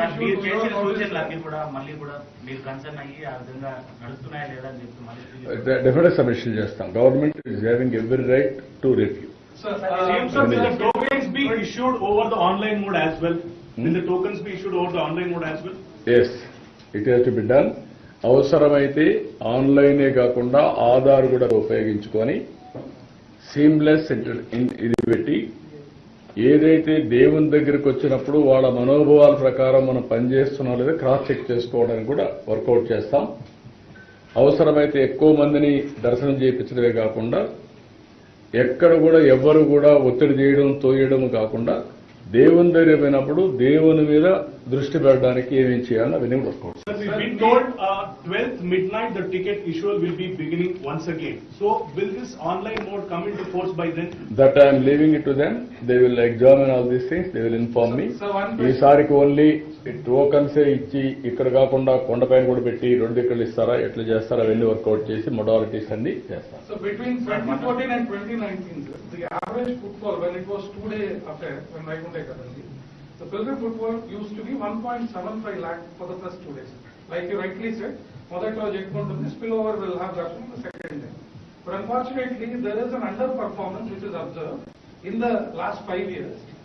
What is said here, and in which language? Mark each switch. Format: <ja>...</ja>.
<te>మీరు చేసిన సూచనలన్నీ కూడా మళ్ళీ కూడా మీరు కన్సర్న్ అయ్యి ఆ విధంగా నడుస్తున్నాయా లేదా అని చెప్పి మళ్ళీ డెఫినెట్ సబ్మిషన్ చేస్తాం.</te> <en>Government is having every right to review. Sir, will the tokens be issued over the online mode as well? Will the tokens be issued over the online mode as well? Yes, it has to be done.</en> <te>అవసరమైతే ఆన్లైనే కాకుండా ఆధార్ కూడా ఉపయోగించుకొని seamless ఇది పెట్టి ఏదైతే దేవుని దగ్గరికి వచ్చినప్పుడు వాళ్ళ మనోభావాల ప్రకారం మనం పనిచేస్తున్నాం లేదా క్రాస్ చెక్ చేసుకోవడానికి కూడా వర్కౌట్ చేస్తాం. అవసరమైతే ఎక్కువ మందిని దర్శనం చేయించడమే కాకుండా ఎక్కడ కూడా ఎవ్వరు కూడా ఒత్తిడి చేయడం తోయడం కాకుండా దేవుని దగ్గర పోయినప్పుడు దేవుని మీద దృష్టి పెట్టడానికి ఏమేం చేయాలో అవన్నీ work out.</te> <en>Sir, we've been told 12th midnight the ticket issue will be beginning once again. So will this online mode come into force by then? That I am leaving it to them. They will examine all these things. They will inform me.</en> <te>ఈసారికి only టోకన్సే ఇచ్చి ఇక్కడ కాకుండా కొండపైన కూడా పెట్టి 2 దిక్కులు ఇస్తారా, ఎట్లా చేస్తారా, అవన్నీ వర్కౌట్ చేసి మొడాలిటీస్ అన్ని చేస్తారు.</te> <en>So between 2014 and 2019, sir, the average footfall when it was 2-day affair, when Vaikunta Ekadasi, the pilgrim footfall used to be 1.75 lakh for the first 2 days. Like you rightly said,</en> <te>మొదట్లో జగకుంటుంది,</te> <en>spillover will have that on the second day. But unfortunately, there is an underperformance which is observed in the last 5 years.</en>